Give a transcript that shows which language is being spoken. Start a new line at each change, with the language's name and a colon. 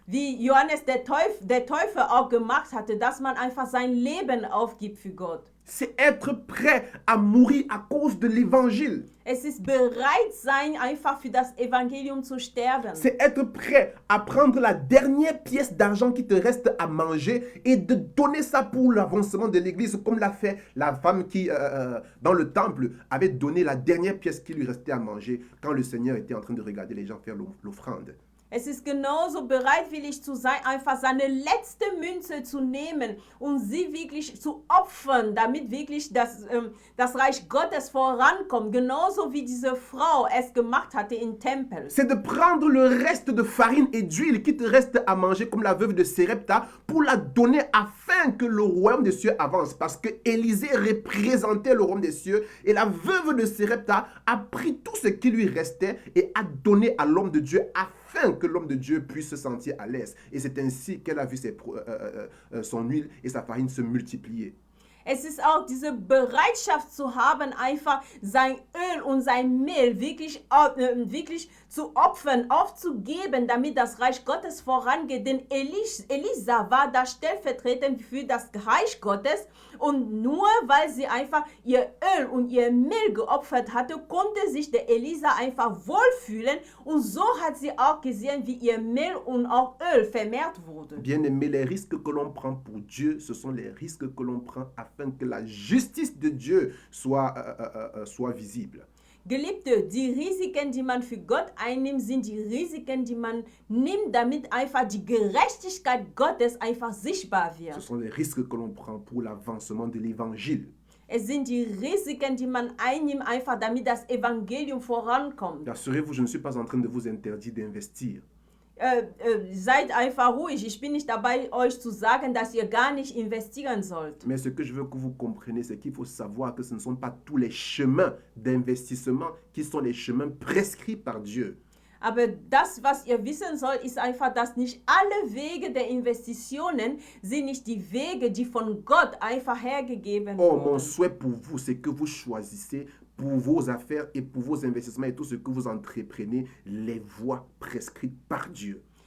German: wie Johannes der Täufer auch gemacht hatte, dass man einfach sein Leben aufgibt für Gott.
French: C'est être prêt à mourir à cause de l'évangile.
German: Es ist bereit sein, einfach für das Evangelium zu sterben.
French: C'est être prêt à prendre la dernière pièce d'argent qui te reste à manger et de donner ça pour l'avancement de l'église, comme l'a fait la femme qui, dans le temple, avait donné la dernière pièce qui lui restait à manger quand le Seigneur était en train de regarder les gens faire l'offrande.
German: Es ist genauso bereitwillig zu sein, einfach seine letzte Münze zu nehmen und sie wirklich zu opfern, damit wirklich das Reich Gottes vorankommt. Genauso wie diese Frau es gemacht hatte im Tempel.
French: C'est de prendre le reste de farine et d'huile qui te reste à manger, comme la veuve de Sérepta, pour la donner afin que le royaume des cieux avance. Parce que Élisée représentait le royaume des cieux et la veuve de Sérepta a pris tout ce qui lui restait et a donné à l'homme de Dieu afin que l'homme de Dieu puisse se sentir à l'aise. Et c'est ainsi qu'elle a vu son huile et sa farine se multiplier.
German: Es ist auch diese Bereitschaft zu haben, einfach sein Öl und sein Mehl wirklich zu opfern, aufzugeben, damit das Reich Gottes vorangeht. Denn Elisa war da stellvertretend für das Reich Gottes. Und nur weil sie einfach ihr Öl und ihr Mehl geopfert hatte, konnte sich der Elisa einfach wohlfühlen. Und so hat sie auch gesehen, wie ihr Mehl und auch Öl vermehrt wurde.
French: Bien-aimé, les risques que l'on prend pour Dieu, ce sont les risques que l'on prend afin que la justice de Dieu soit visible.
German: Geliebte, die Risiken, die man für Gott einnimmt, sind die Risiken, die man nimmt, damit einfach die Gerechtigkeit Gottes einfach sichtbar wird.
French: Ce sont les risques que l'on prend pour l'avancement de l'évangile.
German: Es sind die Risiken, die man einnimmt, einfach damit das Evangelium vorankommt.
French: Rassurez-vous, je ne suis pas en train de vous interdire d'investir.
German: Seid einfach ruhig. Ich bin nicht dabei, euch zu sagen, dass ihr gar nicht investieren sollt.
French: Mais ce que je veux que vous compreniez, c'est qu'il faut savoir que ce ne sont pas tous les chemins d'investissement qui sont les chemins prescrits par Dieu.
German: Aber das, was ihr wissen sollt, ist einfach, dass nicht alle Wege der Investitionen sind nicht die Wege, die von Gott einfach hergegeben
French: Oh, mon
German: wurden.
French: souhait pour vous, c'est que vous choisissez pour vos affaires et pour vos investissements et tout ce que vous entreprenez, les voies prescrites par Dieu.